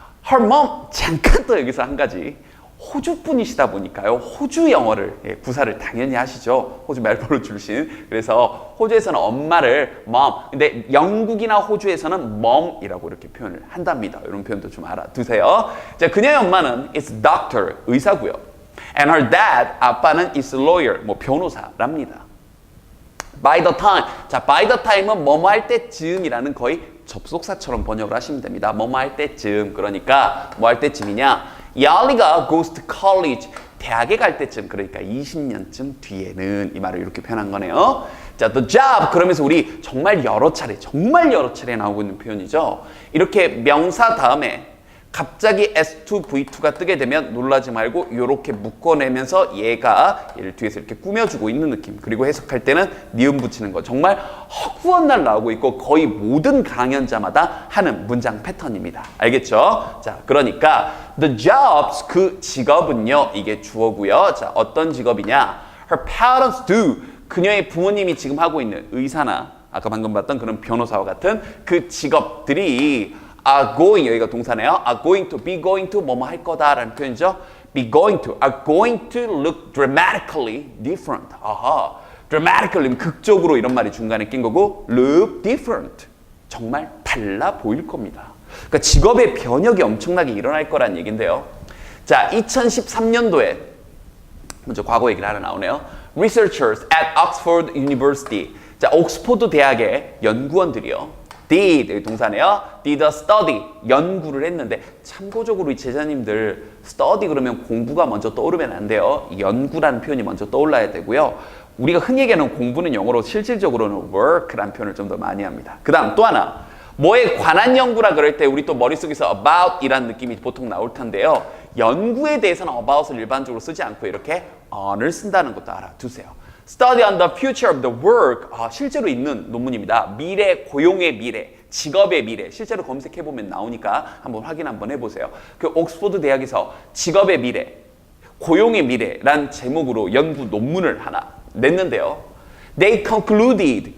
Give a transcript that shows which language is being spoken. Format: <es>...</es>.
<en>Her mom,</en> <ko>잠깐 또 여기서 한 가지. 호주 분이시다 보니까요. 호주 영어를 구사를 당연히 하시죠. 호주 멜버른 출신. 그래서 호주에서는 엄마를 mom. 근데 영국이나 호주에서는 mom이라고 이렇게 표현을 한답니다. 이런 표현도 좀 알아두세요. 자, 그녀의 엄마는</ko> <en>is doctor,</en> <ko>의사고요.</ko> <en>And her dad,</en> <ko>아빠는</ko> <en>is lawyer,</en> <ko>변호사랍니다.</ko> <en>By the time.</en> <ko>자, by the time은 뭐뭐 할 때쯤이라는 거의 접속사처럼 번역을 하시면 됩니다. 뭐뭐 할 때쯤. 그러니까 뭐 할 때쯤이냐?</ko> <en>야리가 goes to college.</en> <ko>대학에 갈 때쯤. 그러니까 20년쯤 뒤에는 이 말을 이렇게 표현한 거네요. 자,</ko> <en>the job.</en> <ko>그러면서 우리 정말 여러 차례 나오고 있는 표현이죠. 이렇게 명사 다음에 갑자기 S2, V2가 뜨게 되면 놀라지 말고 이렇게 묶어내면서 얘를 뒤에서 이렇게 꾸며주고 있는 느낌. 그리고 해석할 때는 니은 붙이는 거. 정말 허구한 날 나오고 있고 거의 모든 강연자마다 하는 문장 패턴입니다. 알겠죠? 자, 그러니까</ko> <en>the jobs,</en> <ko>그 직업은요. 이게 주어고요. 자, 어떤 직업이냐?</ko> <en>Her parents do.</en> <ko>그녀의 부모님이 지금 하고 있는 의사나 아까 방금 봤던 그런 변호사와 같은 그 직업들이</ko> <en>are going,</en> <ko>여기가 동사네요.</ko> <en>are going to, be going to,</en> <ko>뭐뭐 할 거다라는 표현이죠.</ko> <en>be going to, are going to look dramatically different.</en> <ko>dramatically, 극적으로 이런 말이 중간에 낀 거고 look different, 정말 달라 보일 겁니다. 그러니까 직업의 변혁이 엄청나게 일어날 거란 얘기인데요. 자, 2013년도에 먼저 과거 얘기를 하나 나오네요.</ko> <en>Researchers at Oxford University.</en> <ko>자, 옥스퍼드 대학의 연구원들이요. did, 동사네요.</ko> <en>did a study,</en> <ko>연구를 했는데 참고적으로 이 제자님들 study 그러면 공부가 먼저 떠오르면 안 돼요. 연구라는 표현이 먼저 떠올라야 되고요. 우리가 흔히 얘기하는 공부는 영어로 실질적으로는 work라는 표현을 좀 더 많이 합니다. 그 다음 또 하나, 뭐에 관한 연구라 그럴 때 우리 또 머릿속에서 about 이라는 느낌이 보통 나올 텐데요. 연구에 대해서는 about을 일반적으로 쓰지 않고 이렇게 on을 쓴다는 것도 알아두세요.</ko> <en>Study on the future of the work.</en> <ko>실제로 있는 논문입니다. 미래, 고용의 미래, 직업의 미래. 실제로 검색해보면 나오니까 한번 확인 한번 해보세요. 그 옥스퍼드 대학에서 직업의 미래, 고용의 미래란 제목으로 연구 논문을 하나 냈는데요.</ko> <en>They concluded.</en>